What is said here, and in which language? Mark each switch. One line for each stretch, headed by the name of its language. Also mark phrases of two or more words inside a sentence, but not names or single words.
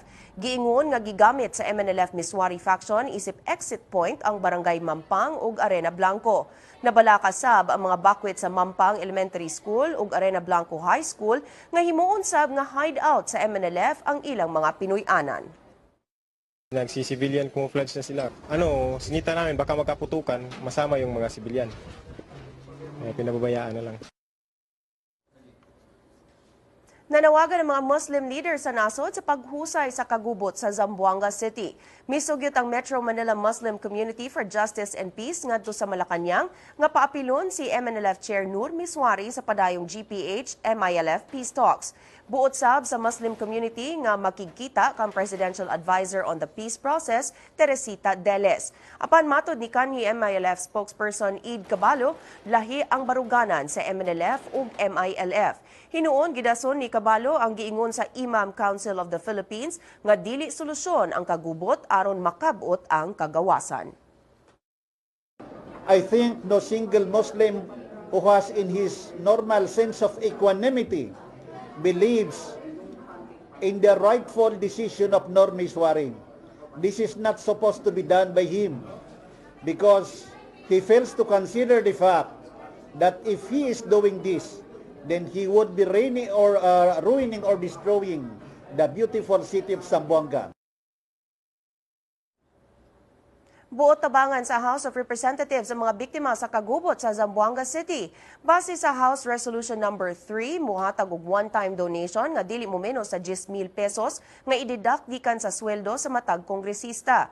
Cebuano: Giingon nga gigamit sa MNLF Miswari faction isip exit point ang Barangay Mampang ug Arena Blanco. Nabalaka sab ang mga bakwit sa Mampang Elementary School ug Arena Blanco High School nga himuon sab nga hideout sa MNLF ang ilang mga Pinoy-anan.
Filipino: Nagsi-civilian camouflage na sila. Sinita namin baka magkaputukan, masama yung mga civilian. Pinababayaan na lang.
Cebuano: Nanawagan ng mga Muslim leaders sa nasod sa paghusay sa kagubot sa Zamboanga City. Misugyot ang Metro Manila Muslim Community for Justice and Peace ngadto sa Malacañang nga paapilon si MNLF Chair Nur Miswari sa padayong GPH-MILF Peace Talks. Buot sab sa Muslim community nga makikita kang
English: Presidential Advisor on the Peace Process,
Cebuano: Teresita Deles. Apan matod ni kanhi MILF spokesperson Eid Cabalo, lahi ang baruganan sa MNLF ug MILF. Hinuon gidason ni Cabalo ang giingon sa Imam Council of the Philippines nga dili solusyon ang kagubot aron makabot ang kagawasan.
English: I think no single Muslim who has in his normal sense of equanimity believes in the rightful decision of Nur Miswari. This is not supposed to be done by him because he fails to consider the fact that if he is doing this, then he would be ruining or destroying the beautiful city of Zamboanga.
Cebuano: Buot tabangan sa House of Representatives ang mga biktima sa kagubot sa Zamboanga City. Base sa House Resolution Number 3, muhatag og
English: one-time donation
Cebuano: nga dili mo menos sa 10,000 pesos nga ididak gikan sa sweldo sa matag kongresista.